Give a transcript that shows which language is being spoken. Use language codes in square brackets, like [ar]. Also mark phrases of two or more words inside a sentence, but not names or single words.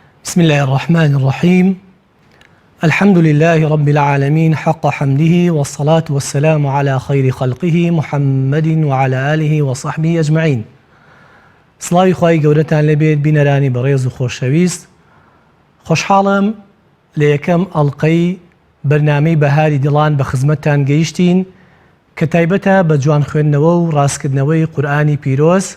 [ar] بسم الله الرحمن الرحيم. الحمد لله رب العالمين حق حمده والصلاة والسلام على خير خلقه محمد وعلى آله وصحبه أجمعين. [ckb] سڵاوی خوای گەورەتان لەبێت بینەرانی بەڕێز و خۆشەویست. خۆشحاڵم لە یەکەم ئەڵقەی بەرنامەی بەهاری دڵان بە خزمەتتان گەیشتین کە تایبەتە بە جوان خوێندنەوە و ڕاستکردنەوەی قورئانی پیرۆز.